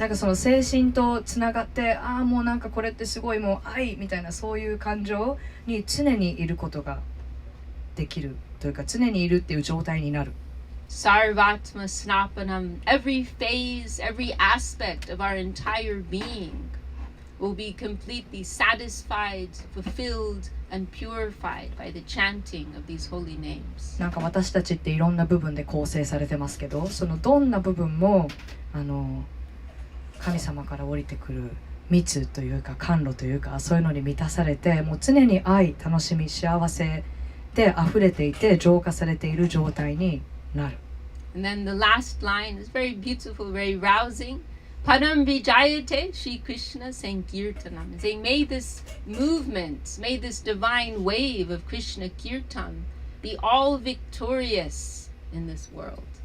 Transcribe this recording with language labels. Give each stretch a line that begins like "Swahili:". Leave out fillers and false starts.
Japanese: なんかその精神とつながって、ああもうなんかこれってすごいもう愛みたいなそういう感情に常にいることができるというか、常にいるっていう状態になる。
English: Sarvatma Snapanam, every phase, every aspect of our entire being will be completely satisfied, fulfilled, and purified by the chanting of these holy names.
Japanese: なんか私たちっていろんな部分で構成されてますけど、そのどんな部分も神様から降りてくる蜜というか甘露というか、そういうのに満たされて、もう常に愛、楽しみ、幸せって溢れていて浄化されている状態になる。
English: And then the last line is very beautiful, very rousing.
Sanskrit: Param Vijayate Shri Krishna Sankirtanam.
English: Saying, may this movement, may this divine wave of Krishna Kirtan be all victorious in this world.